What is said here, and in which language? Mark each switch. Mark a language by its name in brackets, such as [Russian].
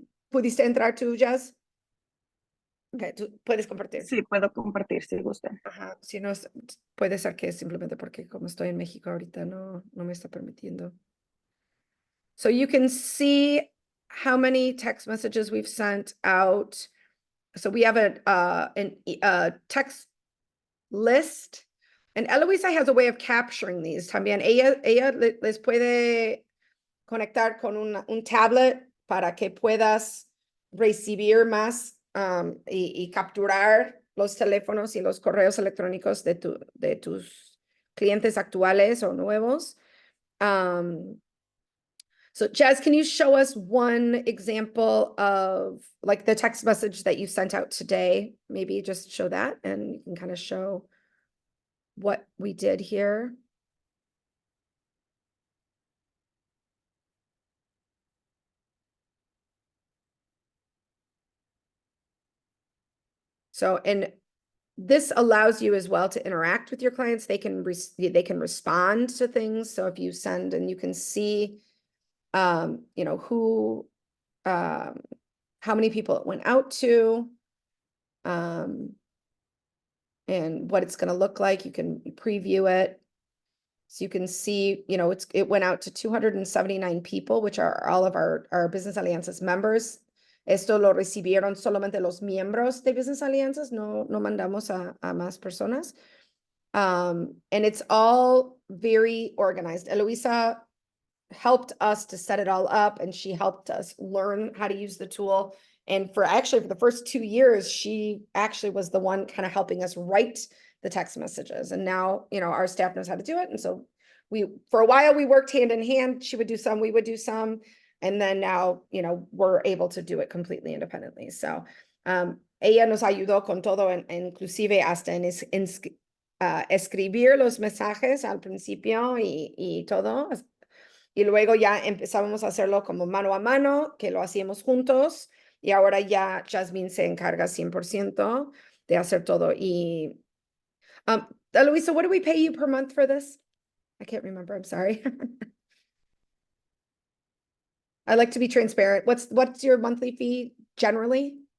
[Spanish] ¿Pudiste entrar tú, Jazz? Okay, tú puedes compartir. Sí, puedo compartir si gustan. Ajá, si no, puede ser que simplemente porque como estoy en México ahorita no me está permitiendo. [English] So you can see how many text messages we've sent out. So we have a text list, and Eloisa has a way of capturing these también. [Spanish] Ella les puede conectar con un tablet para que puedas recibir más y capturar los teléfonos y los correos electrónicos de tus clientes actuales o nuevos. [English] So Jazz, can you show us one example of like the text message that you sent out today? Maybe just show that and you can kind of show what we did here. So, and this allows you as well to interact with your clients. They can respond to things. So if you send and you can see, who, how many people it went out to, and what it's going to look like. You can preview it. So you can see, it went out to 279 people, which are all of our Business Alliances members. Esto lo recibieron solamente los miembros de Business Alliances, no mandamos a más personas. And it's all very organized. Eloisa helped us to set it all up, and she helped us learn how to use the tool. And for the first 2 years, she actually was the one kind of helping us write the text messages. And now, our staff knows how to do it. And so for a while, we worked hand in hand. She would do some, we would do some. And then now, we're able to do it completely independently. [Spanish] So ella nos ayudó con todo, inclusive hasta en escribir los mensajes al principio y todo. Y luego ya empezamos a hacerlo como mano a mano, que lo hacíamos juntos. Y ahora ya Jasmine se encarga 100% de hacer todo. [English] Y Eloisa, what do we pay you per month for this? I can't remember. I'm sorry. I like to be transparent. What's your monthly fee generally?